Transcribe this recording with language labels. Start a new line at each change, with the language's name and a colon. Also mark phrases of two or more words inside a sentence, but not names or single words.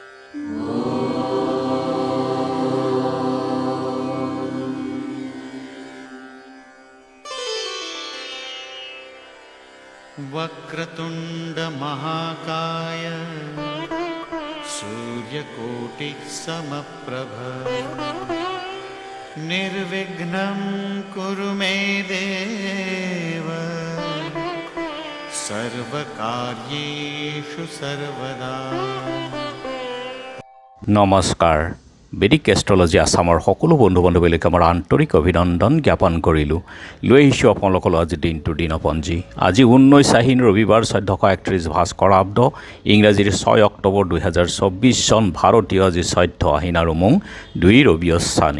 Sanskrit: वक्रतुंड महाकाय सूर्यकोटि समप्रभ निर्विघ्नं कुरु मे देव सर्वकार्येषु सर्वदा।
Assamese: नमस्कार। বেদিক এষ্ট্ৰলজি আসামৰ সকলো বন্ধু বান্ধৱীলৈকে আমাৰ আন্তৰিক অভিনন্দন জ্ঞাপন কৰিলোঁ। লৈ আহিছোঁ আপোনালোকৰ আজি দিনটোৰ দিনপঞ্জী। আজি 19 আহিন ৰবিবাৰ 1431 ভাস্কৰাব্দ ইংৰাজীৰ 6 অক্টোবৰ 2024 চন ভাৰতীয় আজি 14 আহিন আৰু মোং 2 ৰবিয়স্বানী।